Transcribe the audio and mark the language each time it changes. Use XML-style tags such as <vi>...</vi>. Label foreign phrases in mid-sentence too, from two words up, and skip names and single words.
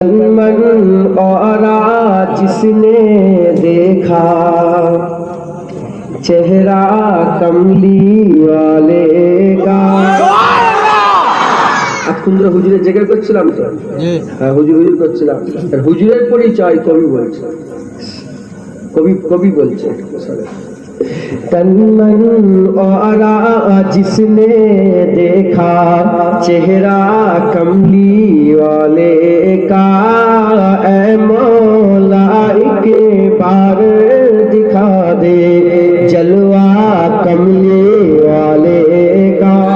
<ur>من اور جس نے دیکھا چہرہ کملی والے کا।</ur> <bn>এতক্ষণ হুজুরের জেগে করছিলাম তো, হ্যাঁ হুজুর করছিলাম। হুজুরের পরিচয় কবি বলছে, কবি বলছে</bn> <ur>تن من اور جس نے دیکھا چہرہ کملی والے کا، اے مولا ایک بار دکھا دے جلوہ کملی والے کا.</ur>